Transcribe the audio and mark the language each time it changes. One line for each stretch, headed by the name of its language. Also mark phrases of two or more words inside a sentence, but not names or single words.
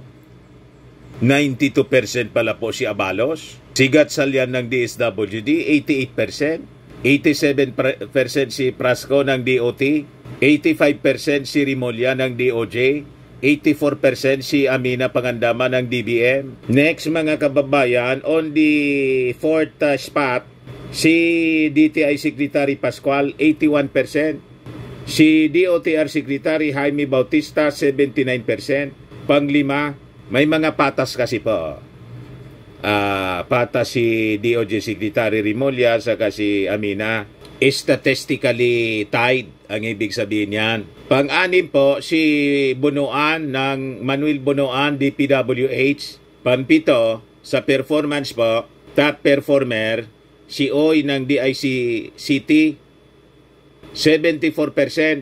Filipino: 92% pala po si Abalos. Si Gatchalian ng DSWD, 88%. 87% si Frasco ng DOT. 85% si Rimulya ng DOJ. 84% si Amina Pangandaman ng DBM. Next, mga kababayan,
English: on the fourth spot,
Filipino: si DTI Secretary Pascual, 81%. Si DOTR Secretary Jaime Bautista, 79%. Panglima, may mga patas kasi po. Patas si DOJ Secretary Rimulya saka si Amina.
English: Statistically tied
Filipino: ang ibig sabihin yan. Pang-anim po si Bunuan ng Manuel Bunuan DPWH. Pampito sa performance po, top performer si Oy ng DIC City, 74%.